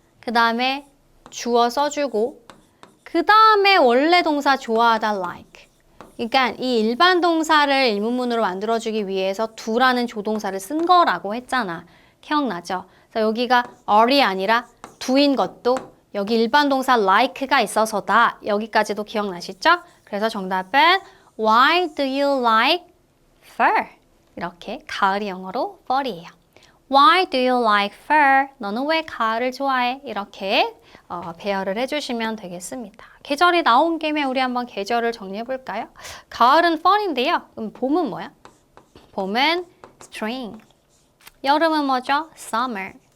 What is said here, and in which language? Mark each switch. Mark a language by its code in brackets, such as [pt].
[ko] 그 다음에 주어 써주고 그 다음에 원래 동사 좋아하다 like. 그러니까 이 일반 동사를 의문문으로 만들어주기 위해서 do라는 조동사를 쓴 거라고 했잖아. 기억나죠? 그래서 여기가 are이 아니라 do인 것도 여기 일반 동사 like가 있어서다. 여기까지도 기억나시죠? 그래서 정답은 [en] Why do you like fur? [ko] 이렇게 가을이 영어로 fur이에요. [en] Why do you like fur? [ko] 너는 왜 가을을 좋아해? 이렇게 배열을 해주시면 되겠습니다. 계절이 나온 김에 우리 한번 계절을 정리해 볼까요? 가을은 fall인데요. 그럼 봄은 뭐야? 봄은 spring. 여름은 뭐죠? summer.